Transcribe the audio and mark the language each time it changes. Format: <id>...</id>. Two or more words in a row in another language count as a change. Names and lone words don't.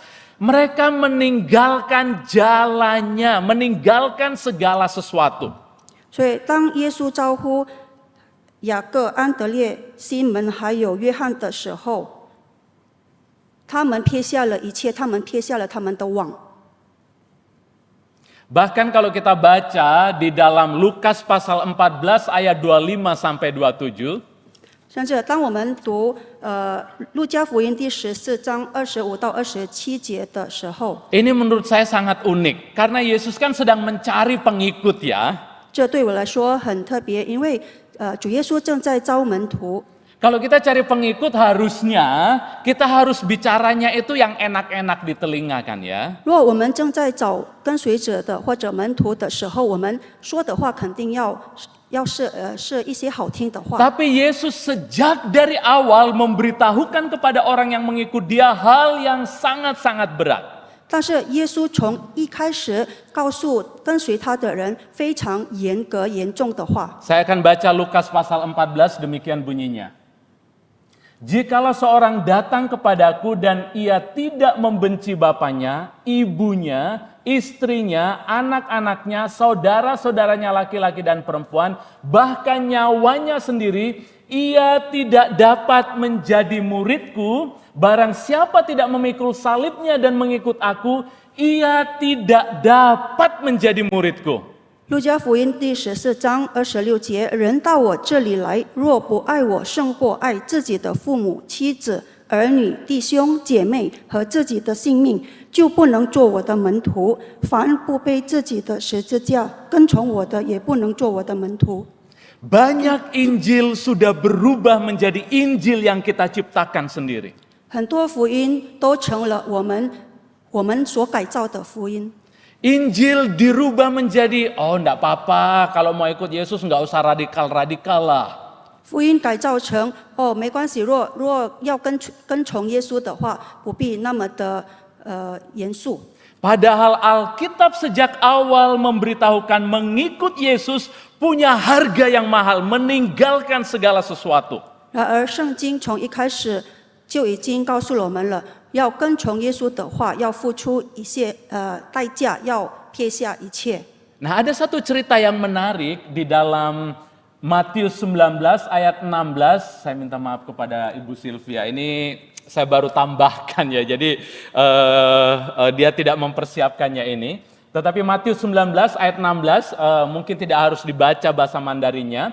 <id>Mereka meninggalkan jalannya, meninggalkan segala sesuatu.</id> <zh>所以当耶稣招呼雅各、安德烈、西门还有约翰的时候，他们撇下了一切，他们撇下了他们的网。</zh> <id>Bahkan kalau kita baca di dalam Lukas pasal 14 ayat 25 sampai 27,</id> <zh>甚至当我们读路加福音第14章25到27节的时候，</zh> <id>ini menurut saya sangat unik karena Yesus kan sedang mencari pengikut ya.</id> <zh>这对我来说很特别，因为主耶稣正在招门徒。</zh> <id>Kalau kita cari pengikut harusnya kita harus bicaranya itu yang enak-enak di telinga kan ya.</id> <zh>如果我们正在找跟随者的或者门徒的时候，我们说的话肯定是一些好听的话。</zh> <id>Tapi Yesus sejak dari awal memberitahukan kepada orang yang mengikut dia hal yang sangat-sangat berat.</id> <zh>但是耶稣从一开始告诉跟随他的人非常严格严重的话。</zh> <id>Saya akan baca Lukas pasal 14 demikian bunyinya. Jikalau seorang datang kepadaku dan ia tidak membenci bapaknya, ibunya, istrinya, anak-anaknya, saudara-saudaranya laki-laki dan perempuan, bahkan nyawanya sendiri, ia tidak dapat menjadi muridku. Barang siapa tidak memikul salibnya dan mengikut aku, ia tidak dapat menjadi muridku.</id> <zh>路加福音第14章26节，人到我这里来，若不爱我胜过爱自己的父母、妻子、儿女、弟兄、姐妹和自己的性命，就不能做我的门徒。凡不背自己的十字架跟从我的，也不能做我的门徒。</zh> <id>Banyak Injil sudah berubah menjadi Injil yang kita ciptakan sendiri.</id> <zh>很多福音都成了我们所改造的福音。</zh> <id>Injil dirubah menjadi, oh enggak apa-apa kalau mau ikut Yesus enggak usah radikal-radikal lah.</id> <zh>福音改造成没关系，若要跟从耶稣的话，不必那么的严肃。</zh> <id>Padahal Alkitab sejak awal memberitahukan mengikut Yesus punya harga yang mahal, meninggalkan segala sesuatu.</id> <zh>然而圣经从一开始就已经告诉我们了，要跟从耶稣的话，要付出一些代价，要撇下一切。</zh> <id>Nah, ada satu cerita yang menarik di dalam Matius 19 ayat 16. Saya minta maaf kepada Ibu Sylvia. Ini saya baru tambahkan ya. Jadi dia tidak mempersiapkannya ini. Tetapi Matius 19 ayat 16 mungkin tidak harus dibaca bahasa Mandarinnya.</id>